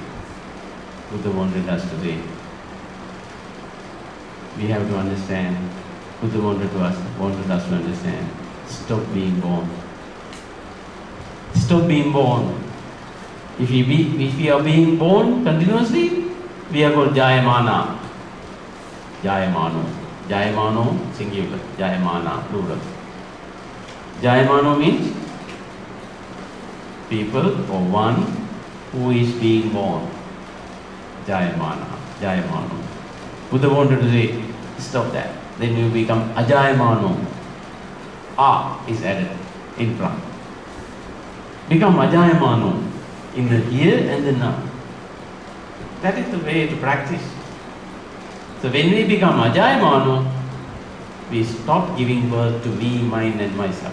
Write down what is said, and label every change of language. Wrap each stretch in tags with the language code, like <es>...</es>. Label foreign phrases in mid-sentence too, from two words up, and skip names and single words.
<en>Buddha wanted us to say, we have to understand, Buddha wanted us to understand, stop being born. Stop being born. If we are being born continuously, we are called Jayamana. Jayamano. Jayamano, singular. Jayamana, plural. Jayamano means people or one who is being born. Jayamana. Jayamano. Buddha wanted to say, stop that. Then you become Ajayamano. A is added in front. Become Ajayamano in the here and the now. That is the way to practice. So when we become Ajayamano, we stop giving birth to me, mine and myself.</en>